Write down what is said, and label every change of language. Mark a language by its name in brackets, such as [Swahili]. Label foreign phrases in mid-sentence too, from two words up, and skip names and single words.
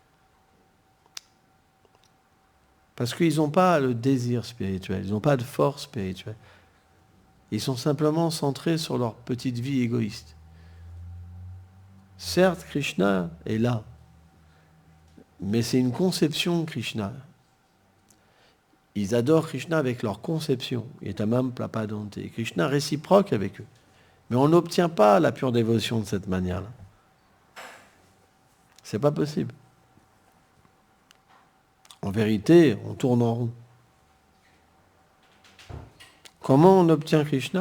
[French] Parce qu'ils n'ont pas le désir spirituel, ils n'ont pas de force spirituelle. Ils sont simplement centrés sur leur petite vie égoïste. Certes, Krishna est là, mais c'est une conception de Krishna. Ils adorent Krishna avec leur conception. [Sanskrit] Etamam plapadante. [French] Krishna réciproque avec eux. Mais on n'obtient pas la pure dévotion de cette manière-là. C'est pas possible. En vérité, on tourne en rond. Comment on obtient Krishna?